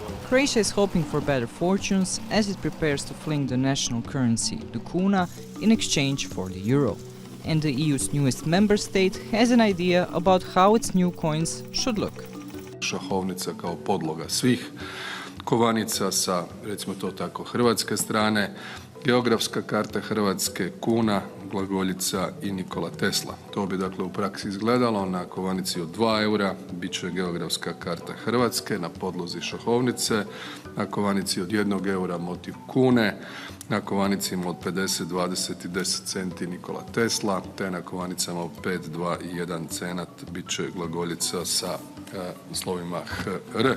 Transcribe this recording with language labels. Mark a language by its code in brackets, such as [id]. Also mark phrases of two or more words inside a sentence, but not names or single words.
[en] Croatia is hoping for better fortunes as it prepares to fling the national currency, the kuna, in exchange for the euro. And the EU's newest member state has an idea about how its new coins should look. [hr] Šahovnica kao podloga svih kovanica sa, recimo to tako, hrvatske strane, geografska karta Hrvatske, kuna, glagoljica i Nikola Tesla. To bi dakle u praksi izgledalo. Na kovanici od 2 eura bit će geografska karta Hrvatske na podlozi šahovnice, na kovanici od 1 eura motiv kune, na kovanicima od 50, 20 i 10 centi Nikola Tesla, te na kovanicama od 5, 2 i 1 cenat bit će glagoljica sa slovima HR.